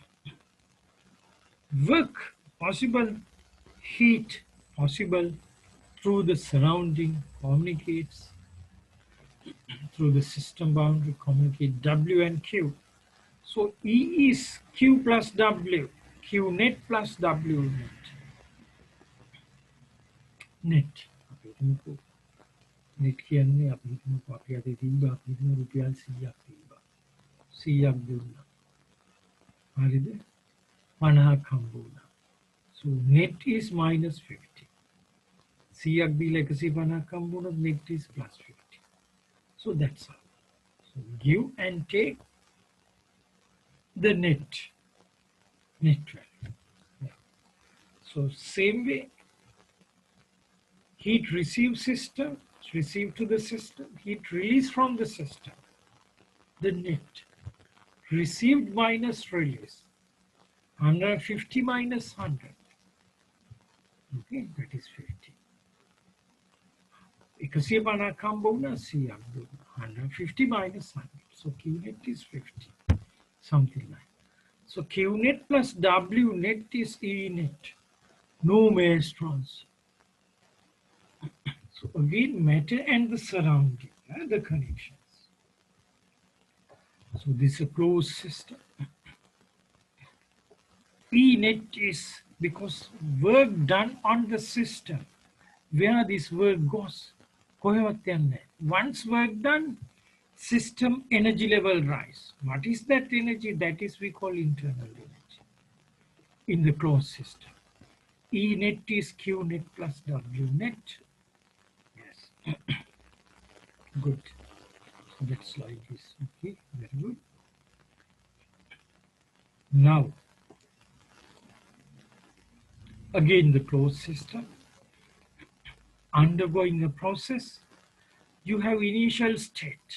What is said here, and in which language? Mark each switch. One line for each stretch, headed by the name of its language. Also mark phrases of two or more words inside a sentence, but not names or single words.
English: Work possible, heat possible through the surrounding communicates, through the system boundary communicate W and Q. So E is Q plus W, Q net plus W net. Net.
Sinhala: Net කියන්නේ අපි හිතමු අපි අද තිබ්බා අපි හිතමු රුපියල් 100ක් තිබ්බා. 100ක් දුන්නා. හරිද 50ක් හම්බ වුණා.
English: So net is minus 50.
Sinhala: 100ක් දීලා 150ක් හම්බ වුණොත්
English: net is plus
Sinhala: 50.
English: So that's all. So give and take the net value. Yeah. So same way, heat receive system, receive to the system, heat release from the system. The net received minus release, 150 minus 100. Okay, that is 50.
Sinhala: 150 හම්බ වුණා 100ක් දුන්නා.
English: 150 minus 100. So Q net is 50. Something like that. So Q net plus W net is E net. No mass transfer. So again, matter and the surrounding, the connections. So this is a closed system. E net is because work done on the system. Where this work goes.
Sinhala: කොහෙවත් යන්නේ.
English: Once work done, system energy level rise. What is that energy? That is we call internal energy in the closed system. E net is Q net plus W net. Yes. Good. So that's like this. Okay, very good. Now, again the closed system. Undergoing a process, you have initial state.